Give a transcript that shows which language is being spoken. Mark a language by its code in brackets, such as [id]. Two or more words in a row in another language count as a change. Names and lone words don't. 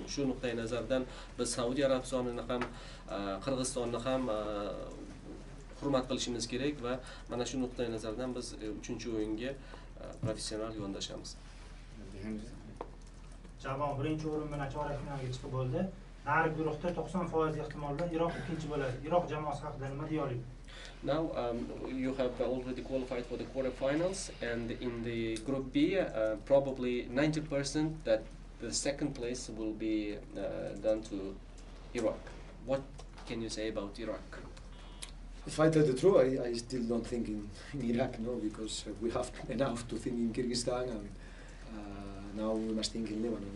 [uz] Shu nuqtai nazardan biz Saudiya Arabistonini ham, Qirg'izistonni ham hurmat qilishimiz kerak va mana shu nuqtai nazardan biz 3-o'yinga professional yondashamiz. Jamoa birinchi o'rin bilan chorak finalga chiqib bo'ldi. Narigi guruhda 90% ehtimolda Iroq ikkinchi bo'ladi. Iroq jamoasi haqida nima deya olasiz? [en] Now you have already qualified for the quarterfinals, and in the Group B, probably 90% that the second place will be done to Iraq. What can you say about Iraq? If I tell the truth, I still don't think in Iraq, no, because we have enough to think in Kyrgyzstan, and now we must think in Lebanon.